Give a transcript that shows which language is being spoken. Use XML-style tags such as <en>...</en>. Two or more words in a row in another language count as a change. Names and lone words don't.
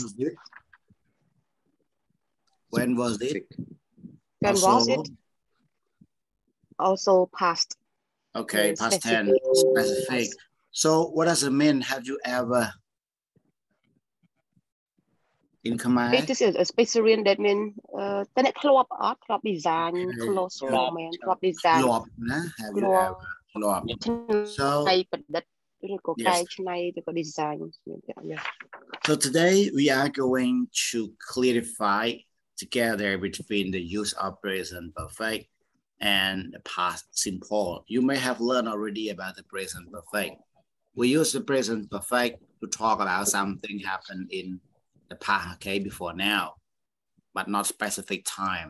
<en>Was it? When was it? When also, was it? Also past. Okay, past tense, specific. So what does it mean? Have you ever? In Khmer? It is a special that means</en> <km>តើអ្នកធ្លាប់អត់ធ្លាប់</km> <en>design clothes for men</en> <km>ធ្លាប់ design ធ្លាប់ណា</km> <en>Have you ever</en> <km>ធ្លាប់ So ឆ្នៃប្រឌិតឬក៏កែច្នៃឬក៏ design.</km> <en>So today we are going to clarify together between the use of present perfect and the past simple. You may have learned already about the present perfect. We use the present perfect to talk about something happened in the past, okay, before now, but not specific time.</en>